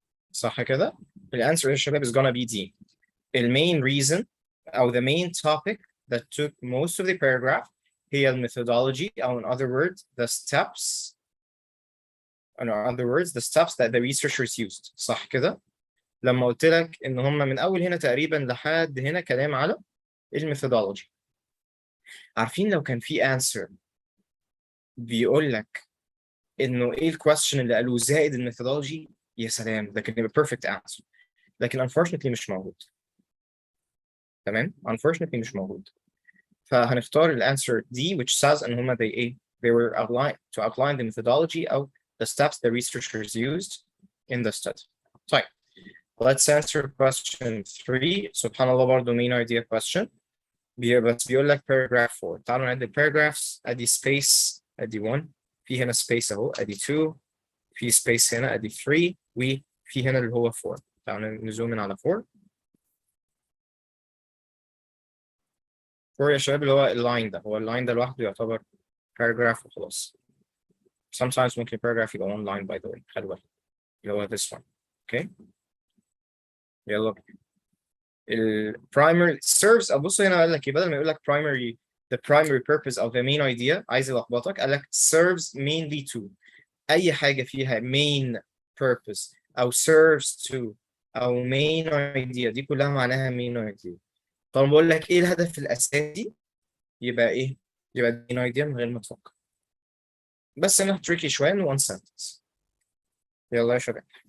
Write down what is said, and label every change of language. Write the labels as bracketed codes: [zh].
[ar] صح كده؟ الانسر يا شباب is gonna be D. [en] The main reason أو the main topic that took most of the paragraph هي methodology أو in other words the steps the steps that the researchers used. [ar] صح كده؟ لما قلت لك إن هم من أول هنا تقريبا لحد هنا كلام على الميثودولوجي. عارفين لو كان في answer بيقول لك إنه إيه الكويستشن اللي قالوه زائد الميثودولوجي، يا سلام ده كان يبقى perfect answer. لكن unfortunately مش موجود. تمام؟ unfortunately مش موجود. [en] فهنختار الانسر D which says ان هما they were to outline the methodology of the steps the researchers used in the study. [ar] طيب [en] let's answer question 3. سبحان الله برضه main idea question. [ar] بس بيقول لك paragraph 4. تعالوا نعد paragraphs. ادي space ادي 1 في هنا space اهو ادي 2 في space هنا ادي 3 وفي هنا اللي هو 4. تعالوا نزوم على 4. 4 يا شباب اللي هو اللاين ده، هو اللاين ده لوحده يعتبر paragraph وخلاص. [en] Sometimes ممكن paragraph يبقى one line by the way. [ar] خلي بالك اللي هو this one. [en] Okay. يلا primary serves. [ar] أبص هنا قال لك إيه، بدل ما يقول لك primary the primary purpose of the main idea عايز يلخبطك، قال لك serves mainly to. أي حاجة فيها main purpose أو serves to أو main idea دي كلها معناها main idea. طب بقول لك إيه الهدف الأساسي، يبقى إيه؟ يبقى main idea من غير ما تفكر. [en] بس أنا tricky شوية in one sentence. [ar] يلا يا شباب.